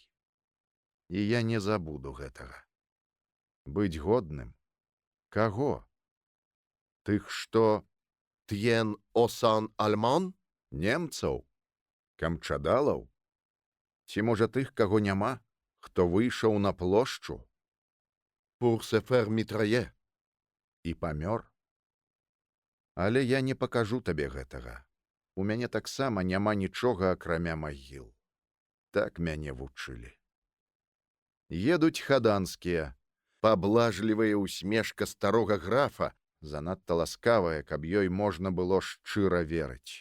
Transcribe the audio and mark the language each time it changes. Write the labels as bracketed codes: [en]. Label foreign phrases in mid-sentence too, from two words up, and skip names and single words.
[be] І я не забуду гэтага. Быць годным? Каго? Тых, што... Тьен осан альман? Немцаў? Камчадалаў? Ці, можа, тых, каго няма, хто выйшаў на плошчу? [fr] Pour se faire mitrailler. [be] І памёр? Але я не пакажу табе гэтага. У мяне таксама няма нічога, акрамя магіл. Так мяне вучылі. Едуць хаданскія. Паблажлівая ўсмешка старога графа, занадта ласкавая, каб ёй можна было шчыра верыць.